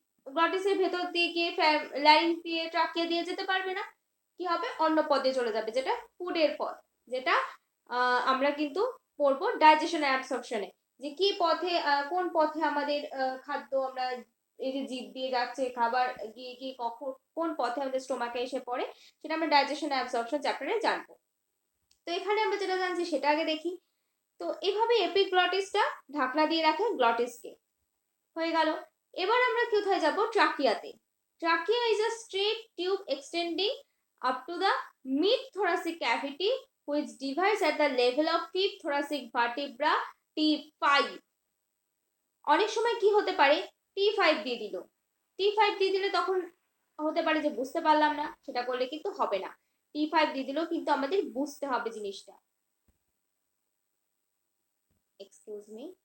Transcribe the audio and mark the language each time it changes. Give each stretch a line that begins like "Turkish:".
Bangla: গ্লটিসের ভেতর দিয়ে গিয়ে ল্যারিংস দিয়ে ট্রাকিয়া দিয়ে যেতে পারবে না, কি হবে, অন্য পদে চলে যাবে, যেটা ফুডের পদ, যেটা আমরা কিন্তু পড়বো ডাইজেশন অ্যাবসর্পশনে, যে কি পথে কোন পথে আমাদের খাদ্য আমরা এই যে জিভ দিয়ে যাচ্ছে খাবার গিয়ে গিয়ে কখন কোন পথে আমাদের স্টোমাকে এসে পড়ে, সেটা আমরা ডাইজেশন অ্যাবসর্পশন চ্যাপ্টারে জানবো। তো এখানে আমরা যেটা জানছি সেটা আগে দেখি। তো এইভাবে এপিগ্লটিসটা ঢাকনা দিয়ে রাখে গ্লটিসকে, হয়ে গেল। এবার আমরা কোথায় যাব, ট্রাকিয়াতে।
English: Trachea is a straight tube extending up to the mid thoracic cavity which divides at the level of fifth thoracic vertebra T5।
Bangla: অনেক সময় কি হতে পারে, T5 দিয়ে দিল, T5 দিয়ে দিলে তখন হতে পারে যে বুঝতে পারলাম না, সেটা করলে কিন্তু হবে না। T5 দিয়ে দিলেও কিন্তু আমাদের বুঝতে হবে জিনিসটা।
English: Excuse me.